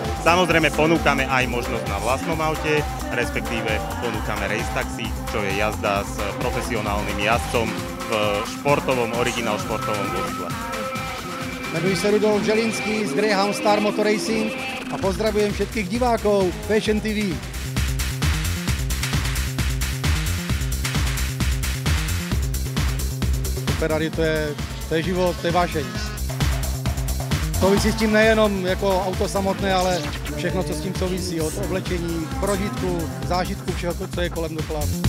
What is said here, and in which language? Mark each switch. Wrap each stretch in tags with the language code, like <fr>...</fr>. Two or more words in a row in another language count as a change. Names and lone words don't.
<sk>Samozrejme ponúkame aj možnosť na vlastnom aute, respektíve ponúkame race taxi, čo je jazda s profesionálnym jazdcom v originál športovom vozidle.</sk> <cs>Jmenuji se</cs> <sk>Rudolf Želinský z Greyhound Star Motor Racing a pozdravujem všetkých divákov Fashion TV.</sk> <cs>Ferrari to je život, to je vášeň. Souvisí s tím nejenom jako auto samotné, ale všechno, co s tím souvisí, od oblečení, prožitku, zážitku, všeho, co je kolem dokola.</cs>